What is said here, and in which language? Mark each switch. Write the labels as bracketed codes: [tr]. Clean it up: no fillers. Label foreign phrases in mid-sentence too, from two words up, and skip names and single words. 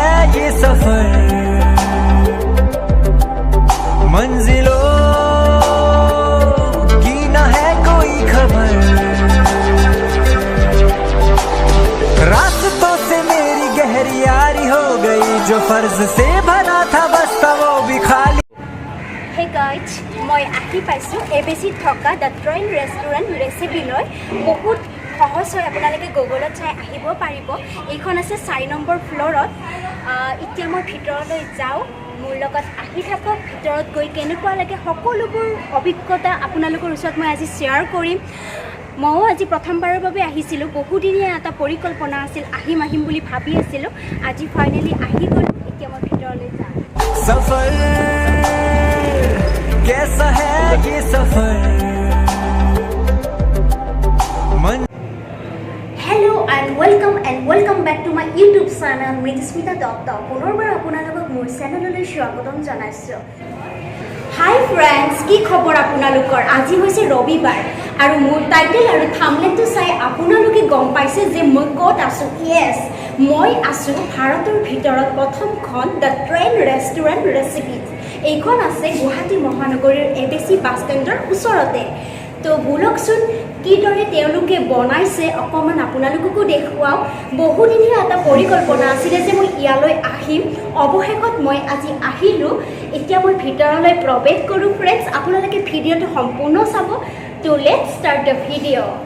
[hi] ये सफर मंजिलों की न है कोई खबर रास्तों से मेरी गहरी यारी हो गई जो फर्ज से भरा था बस था वो भी खाली [en] Hey guys, [as] মই আহি পাইছোঁ এবিচিত থকা দ্য ট্ৰেইন ৰেষ্টুৰেণ্ট ৰেচিপিলৈ বহুত সহজ হয় আপোনালোকে গুগলত চাই আহিব পাৰিব এইখন আছে 4 নম্বৰ ফ্ল'ৰত এতিয়া মই ভিতৰলৈ যাওঁ মোৰ লগত আহি থাকক ভিতৰত গৈ কেনেকুৱা লাগে সকলোবোৰ অভিজ্ঞতা আপোনালোকৰ ওচৰত মই আজি শ্বেয়াৰ কৰিম ময়ো আজি প্ৰথমবাৰৰ বাবে আহিছিলোঁ বহুদিনীয়া এটা পৰিকল্পনা আছিল আহিম বুলি ভাবি আছিলোঁ আজি ফাইনেলি আহি গ'লোঁ এতিয়া মই ভিতৰলৈ যাওঁ [hi] सफर कैसा है ये सफर [en] Hello and welcome back to my YouTube channel Mridusmita Dr. [as] পুনৰবাৰ আপোনালোকক মোৰ চেনেললৈ স্বাগতম জনাইছোঁ [en] Hi friends [as] কি খবৰ আপোনালোকৰ আজি হৈছে ৰবিবাৰ আৰু মোৰ টাইটেল আৰু থাম্বনেইলটো চাই আপোনালোকে গম পাইছে যে মই ক'ত আছোঁ yes মই আছোঁ ভাৰতৰ ভিতৰত প্ৰথমখন দ্য ট্ৰেইন ৰেষ্টুৰেণ্ট ৰেচিপিজ এইখন আছে গুৱাহাটী মহানগৰীৰ এবিচি বাছ ষ্টেণ্ডৰ ওচৰতে তো বলকচোন কিদৰে তেওঁলোকে বনাইছে অকণমান আপোনালোককো দেখুৱাওঁ বহুদিনীয়া এটা পৰিকল্পনা আছিলে যে মই ইয়ালৈ আহিম অৱশেষত মই আজি আহিলোঁ এতিয়া মই ভিতৰলৈ প্ৰৱেশ কৰোঁ ফ্ৰেণ্ডছ আপোনালোকে ভিডিঅ'টো সম্পূৰ্ণ চাব তো [en] let's start the video'